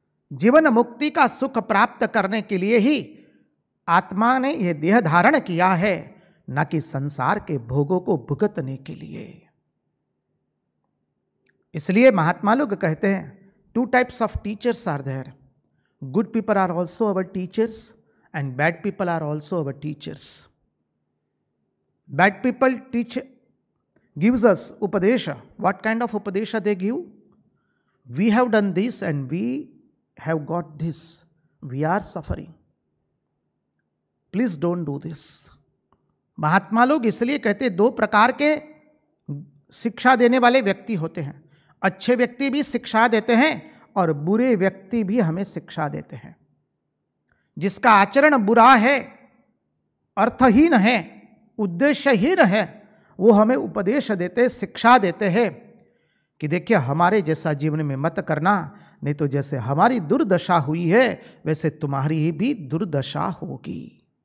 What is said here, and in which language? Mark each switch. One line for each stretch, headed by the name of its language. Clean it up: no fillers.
Hindi: जीवन मुक्ति का सुख प्राप्त करने के लिए ही आत्मा ने यह देह धारण किया है, न कि संसार के भोगों को भुगतने के लिए। इसलिए महात्मा लोग कहते हैं,
English: 2 types of teachers are there. Good people are also our teachers and bad people are also our teachers. Bad people gives us upadesha. What kind of upadesha they give? We have done this and we have got this. We are suffering. Please don't do this.
Hindi: महात्मा लोग इसलिए कहते 2 प्रकार के शिक्षा देने वाले व्यक्ति होते हैं। अच्छे व्यक्ति भी शिक्षा देते हैं और बुरे व्यक्ति भी हमें शिक्षा देते हैं। जिसका आचरण बुरा है, अर्थहीन है, उद्देश्यहीन है, वो हमें उपदेश देते, शिक्षा देते हैं कि देखिए हमारे जैसा जीवन में मत करना, नहीं तो जैसे हमारी दुर्दशा हुई है वैसे तुम्हारी भी दुर्दशा होगी।